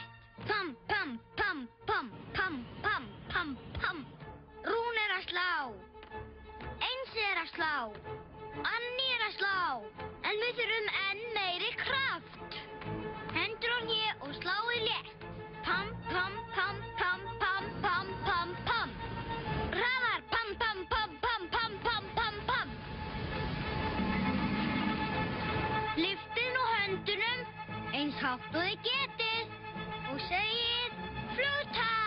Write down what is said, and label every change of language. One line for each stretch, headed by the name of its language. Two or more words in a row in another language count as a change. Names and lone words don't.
Icelandic: Pam, pam, pam, pam, pam, pam, pam, pam. Rún er að slá. Einsi er að slá. Annie er að slá. En við þurfum enn meiri kraft. Hendur á hné og sláið létt. Pam, pam, pam, pam, pam, pam, pam, pam. Hraðar, pam, pam, pam, pam, pam, pam, pam, pam. Lyftið nú höndunum eins hátt og þið getið og segið flugtak.